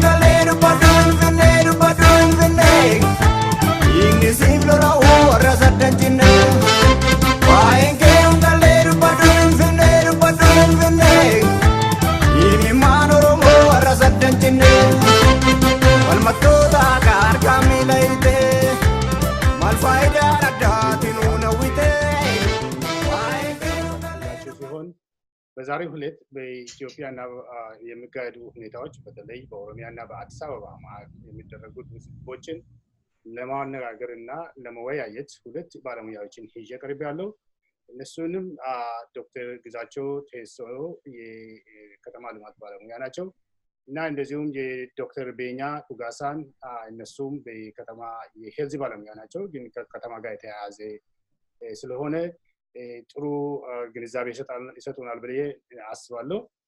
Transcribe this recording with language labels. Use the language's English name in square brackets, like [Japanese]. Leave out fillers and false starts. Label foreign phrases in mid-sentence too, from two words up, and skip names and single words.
[Oromo] galee dubbadduun finnee hiikni siif lola'uu warra saddan cinnee waa'een keeruun galee dubbadduun finnee hiikni maan Oromoo warra saddan cinnee walmattoota kaargamii layitee maal faayidaan addaatinuun hawwitee. [Amharic] በዛሬው ዕለት በኢትዮጵያና የሚካሄዱ ሁኔታዎች በተለይ በኦሮሚያና በአዲስ አበባ የሚደረጉት ውይይቶችን ለማነጋገርና ለመወያየት ሁለት ባለሙያዎችን ይዤ ቀርቤያለሁ። እነሱንም ዶክተር ግዛቸው ቴሶ የከተማ ልማት ባለሙያ ናቸው እና እንደዚሁም የዶክተር ቤኛ dhugaaሳን እነሱም በከተማ የሄልዝ ባለሙያ ናቸው ግን ከከተማ ጋር የተያያዘ ስለሆነ ጥሩ ግንዛቤ ይሰጡናል ብዬ አስባለሁ።